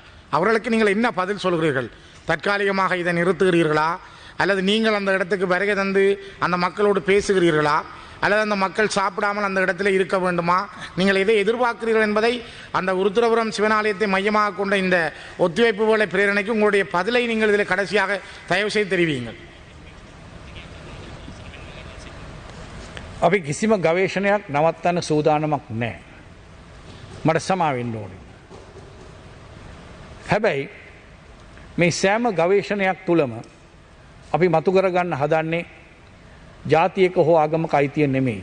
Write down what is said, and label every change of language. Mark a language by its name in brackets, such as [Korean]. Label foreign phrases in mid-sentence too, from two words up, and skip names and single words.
[Tamil] அவர்களுக்கு நீங்கள் என்ன பதில் சொல்கிறீர்கள்? தற்காலிகமாக இதை நிறுத்துகிறீர்களா, அல்லது நீங்கள் அந்த இடத்துக்கு வருகை தந்து அந்த மக்களோடு பேசுகிறீர்களா, அல்லது அந்த மக்கள் சாப்பிடாமல் அந்த இடத்துல இருக்க வேண்டுமா? நீங்கள் எதை எதிர்பார்க்கிறீர்கள் என்பதை அந்த உருத்துரபுரம் சிவனாலயத்தை மையமாக கொண்ட இந்த ஒத்திவைப்பு வேலை பிரேரணைக்கு உங்களுடைய பதிலை நீங்கள் இதில் கடைசியாக தயவு செய்து தெரிவியுங்கள். [Sinhala] අපි කිසිම ගවේෂණයක් නවත්තන්න සූදානමක් නැහැ. මට සමා වෙන්න ඕනේ. හැබැයි මේ සෑම ගවේෂණයක් තුලම අපි මතු කරගන්න හදන්නේ ජාතියක හෝ ආගමක අයිතිය නෙමෙයි.